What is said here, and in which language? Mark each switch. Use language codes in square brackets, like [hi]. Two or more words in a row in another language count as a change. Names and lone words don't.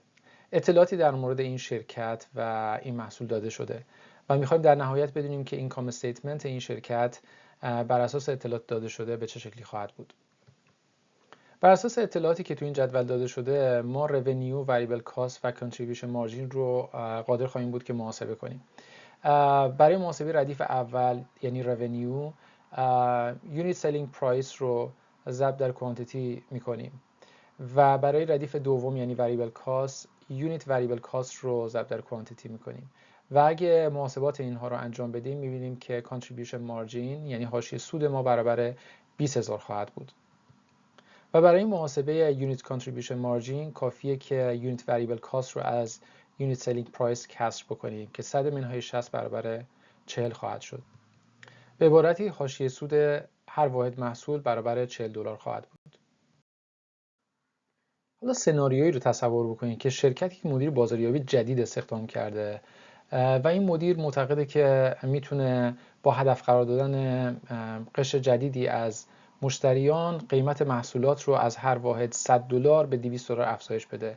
[fa] اطلاعاتی در مورد این شرکت و این محصول داده شده و میخوایم در نهایت بدونیم که [en] income statement [fa] این شرکت بر اساس اطلاعات داده شده به چه شکلی خواهد بود. بر اساس اطلاعاتی که تو این جدول داده شده ما [en] revenue, variable cost [fa] و [en] contribution margin [fa] رو قادر خواهیم بود که محاسبه کنیم. برای محاسبه ردیف اول یعنی [en] revenue unit selling price [fa] رو ضرب در quantity میکنیم و برای ردیف دوم یعنی [en] variable cost unit variable cost [fa] رو ضرب در quantity میکنیم و اگه محاسبات اینها رو انجام بدیم میبینیم که [en] contribution margin [fa] یعنی حاشیه سود ما برابر 20,000 خواهد بود. و برای این محاسبه [en] unit contribution margin [fa] کافیه که [en] unit variable cost [fa] رو از [en] unit selling price [fa] کسر بکنیم که 100 منهای 60 برابر 40 خواهد شد. به عبارتی حاشیه سود هر واحد محصول برابر $40 خواهد بود. حالا سناریویی رو تصور بکنید که شرکتی که مدیر بازاریابی جدید استخدام کرده و این مدیر معتقده که میتونه با هدف قرار دادن قشر جدیدی از مشتریان قیمت محصولات رو از هر واحد $100 به $200 افزایش بده.